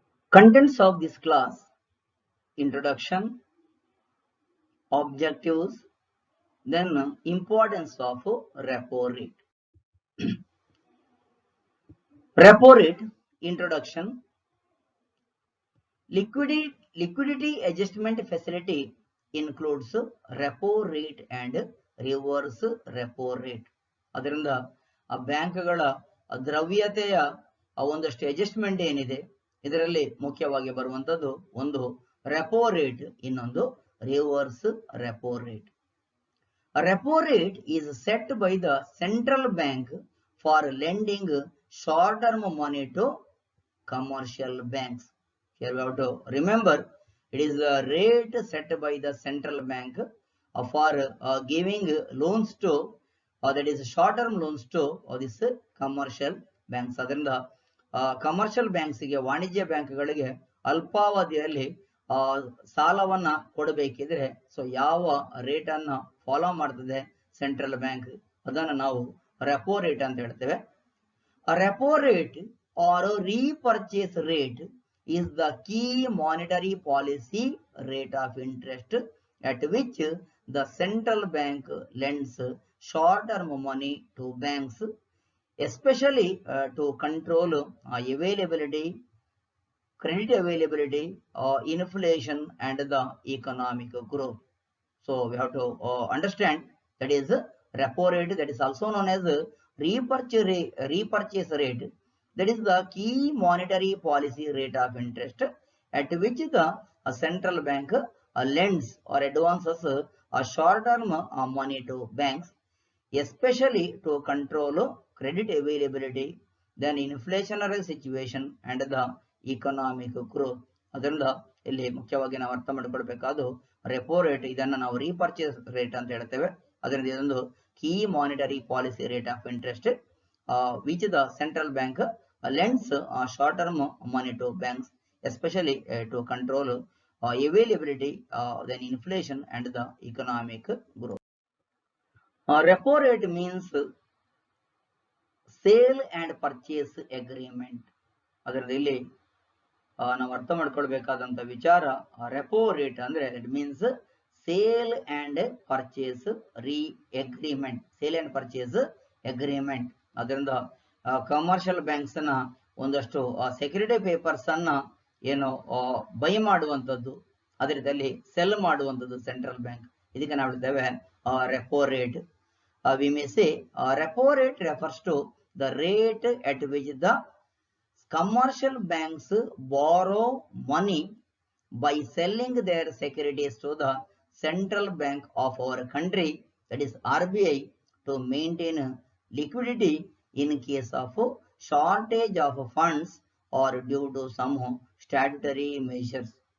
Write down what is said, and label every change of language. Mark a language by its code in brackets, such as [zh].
[en] Contents of this class: introduction, objectives, then importance of repo rate. Repo rate introduction. Liquidity adjustment facility includes repo rate and reverse repo rate. [kn] ಅದರಿಂದ ಆ ಬ್ಯಾಂಕ್ಗಳ ದ್ರವ್ಯತೆಯ ಒಂದಷ್ಟು adjustment ಏನಿದೆ ಇದರಲ್ಲಿ ಮುಖ್ಯವಾಗಿ ಬರುವಂತದ್ದು ಒಂದು ರೆಪೋ ರೇಟ್, ಇನ್ನೊಂದು reverse repo rate. [en] A repo rate is set by the central bank for lending short-term money to commercial banks. Here we have to remember it is the rate set by the central bank for giving loans to that is short-term loans to this commercial banks. [kn] ಅದರಿಂದ commercial ಬ್ಯಾಂಕ್ಸ್ಗೆ, ವಾಣಿಜ್ಯ ಬ್ಯಾಂಕ್ಗಳಿಗೆ ಅಲ್ಪಾವಧಿಯಲ್ಲಿ ಸಾಲವನ್ನ ಕೊಡಬೇಕಿದ್ರೆ so ಯಾವ rate ಅನ್ನ follow ಮಾಡ್ತದೆ central bank, ಅದನ್ನ ನಾವು ರೆಪೋ ರೇಟ್ ಅಂತ ಹೇಳ್ತೇವೆ. [en] Repo rate or repurchase rate is the key monetary policy rate of interest at which the central bank lends short-term money to banks, especially to control availability, credit availability, inflation and the economic growth. So we have to understand that is repo rate, that is also known as repurchase rate. That is the key monetary policy rate of interest at which the central bank lends or advances short-term money to banks, especially to control credit availability, then inflationary situation and the economic growth. [kn] ಅದರಿಂದ ಇಲ್ಲಿ ಮುಖ್ಯವಾಗಿ ನಾವು ಅರ್ಥ ಮಾಡಿಕೊಳ್ಬೇಕಾದ್ದು repo rate, ಇದನ್ನ ನಾವು repurchase rate ಅಂತ ಹೇಳ್ತೇವೆ. ಅದರಿಂದ ಇದೊಂದು [en] Key monetary policy rate of interest which the central bank lends short-term money to banks, especially to control availability, then inflation and the economic growth. Repo rate means sale and purchase agreement. [kn] ಅದರಲ್ಲಿ ಇಲ್ಲಿ ನಾವು ಅರ್ಥ ಮಾಡ್ಕೊಳ್ಬೇಕಾದಂತ ವಿಚಾರ repo rate ಅಂದ್ರೆ [en] it means sale and purchase agreement, [kn] sale and purchase agreement. ಅದರಿಂದ commercial banks ನ ಒಂದಷ್ಟು security papers ಅನ್ನ ಏನು ಬೈ ಮಾಡುವಂತದ್ದು, ಅದೇ ರೀತಿಯಲ್ಲಿ ಸೆಲ್ ಮಾಡುವಂತದ್ದು ಸೆಂಟ್ರಲ್ ಬ್ಯಾಂಕ್. ಇದಕ್ಕೆ ನಾವು ಹೇಳ್ತೇವೆ repo rate. [en] We may say repo rate refers to the rate at which the commercial banks borrow money by selling their securities to the central bank of our country, that is RBI, to maintain liquidity in case of shortage of funds or due to some statutory measures.